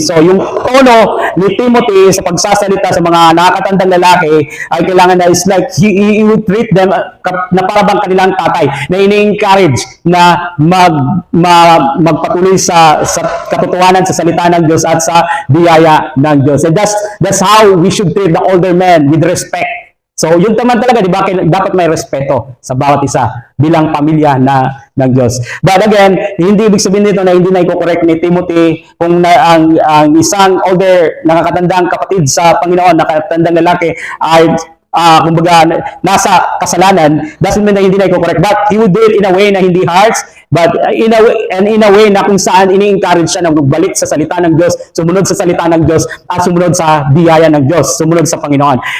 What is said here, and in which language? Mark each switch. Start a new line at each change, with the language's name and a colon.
Filipino: So yung tono ni Timothy sa pagsasalita sa mga nakakatandang lalaki ay kailangan na
English: is like he would treat them
Filipino: na parang kanilang tatay, na ini-encourage na magpatuloy sa katotohanan sa salita ng Diyos at sa biyaya ng Diyos.
English: And that's how we should treat the older men, with respect.
Filipino: So, yun naman talaga, di ba, dapat may respeto sa bawat isa bilang pamilya ng Diyos. But again, hindi ibig sabihin nito na hindi na i-correct ni Timothy kung ang isang older, nakakatandang kapatid sa Panginoon, nakakatandang lalaki ay kumbaga nasa kasalanan,
English: doesn't mean
Filipino: na hindi na i-correct,
English: but he would do it in a way
Filipino: na hindi harsh,
English: but in a way
Filipino: na kung saan ini-encourage siya na magbalik sa salita ng Diyos, sumunod sa salita ng Diyos, at sumunod sa biyaya ng Diyos, sumunod sa Panginoon.